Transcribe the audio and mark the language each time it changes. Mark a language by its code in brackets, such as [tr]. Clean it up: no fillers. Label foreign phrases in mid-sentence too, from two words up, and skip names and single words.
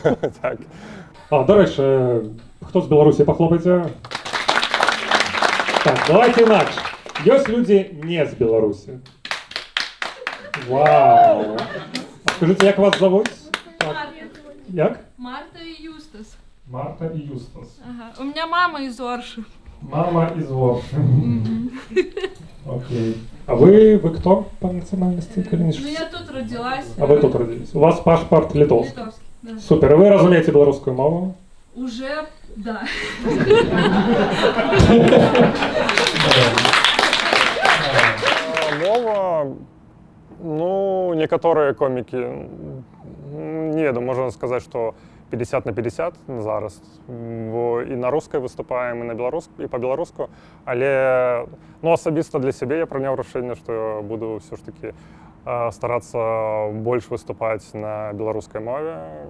[be] Так. Дарэчы, хто з Беларусі, пахлопайце? Так, давайте інакш. Ёсць людзі не з Беларусі. Вау! А скажыце, як вас завуць? Як? [ru] Марта и Юстас. Марта и Юстас. Ага. У меня мама из Орши. Мама из Орши. Окей. А вы кто по национальности? Ну, я тут родилась. А вы тут родились? У вас паспорт литовский? Литовский, да. Супер. Вы разумеете белорусскую мову? Уже, да. [be] Мова, ну, некаторыя комікі, не ведаю, можна сказаць, што 50/50 зараз, бо і на рускай выступаем, і па-беларуску, але, ну, асабіста для сябе я прыняў рашэнне, што я буду ўсё ж такі старацца больш выступаць на беларускай мове.